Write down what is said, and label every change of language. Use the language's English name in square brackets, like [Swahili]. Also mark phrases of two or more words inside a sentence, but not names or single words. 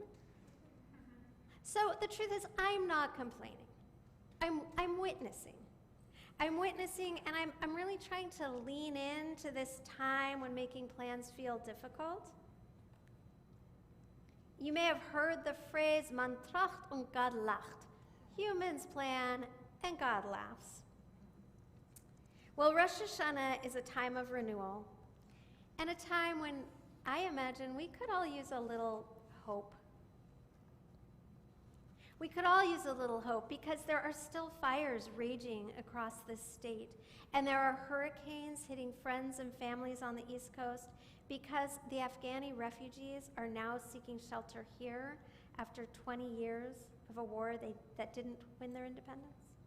[English] So the truth is, I'm not complaining. I'm witnessing. I'm witnessing, and I'm really trying to lean into this time when making plans feel difficult. You may have heard the phrase, [Yiddish] man tracht und Gott lacht. [English] Humans plan and God laughs. Well, Rosh Hashana is a time of renewal and a time when I imagine we could all use a little hope. We could all use a little hope because there are still fires raging across this state, and there are hurricanes hitting friends and families on the East Coast because the Afghani refugees are now seeking shelter here after 20 years of a war that didn't win their independence.